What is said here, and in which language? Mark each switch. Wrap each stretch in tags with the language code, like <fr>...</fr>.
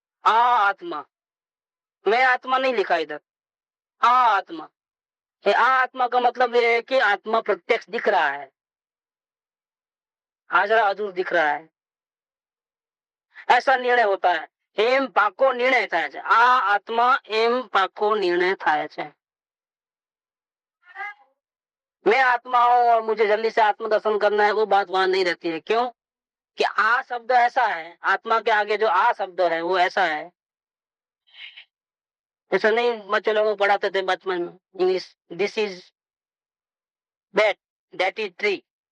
<hi>आत्मा, मैं आत्मा नहीं लिखा इधर, आत्मा। ये आत्मा का मतलब ये है कि आत्मा प्रत्यक्ष दिख रहा है, हाजरा हजूर दिख रहा है, ऐसा निर्णय होता है।</hi> <gu>एम पाको निर्णय થાય છે, આ આત્મા એમ પાકો निर्णय થાય છે।</gu> <hi>मैं आत्मा हूं और मुझे जल्दी से आत्मदर्शन करना है, वो बात वहां नहीं रहती है। क्यों? कि आ शब्द ऐसा है, आत्मा के आगे जो आ शब्द है वो ऐसा है। ऐसा नहीं बच्चे लोगों को पढ़ाते थे बचपन में English,</hi> <en>This is that, that is tree.</en>